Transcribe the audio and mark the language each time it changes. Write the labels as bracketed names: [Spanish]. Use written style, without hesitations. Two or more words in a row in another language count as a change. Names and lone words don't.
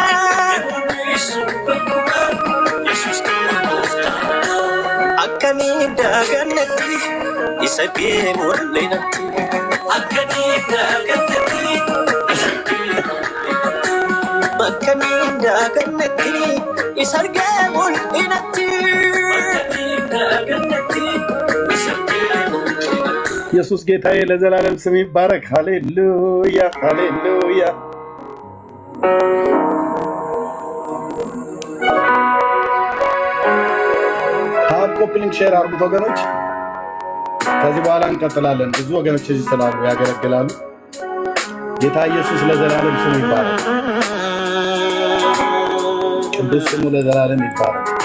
[Amharic] Akaninda ganati isage mulle nati Akaninda ganati isage Akaninda ganati isage mulle nati Akaninda ganati isage ኢየሱስ ጌታዬ ለዘላለም ስም ይባረክ። ሃሌሉያ ሃሌሉያ። ኮፒ ሊንክ ሼር አድርጉት ወገኖች። ከዚህ በኋላ እንቀጥላለን። ብዙ ወገኖች እዚህ ስላሉ ያገለግላሉ። ጌታ ኢየሱስ ለዘላለም ስሙ ይባላል። ቅዱስ ስሙ ለዘላለም ይባላል።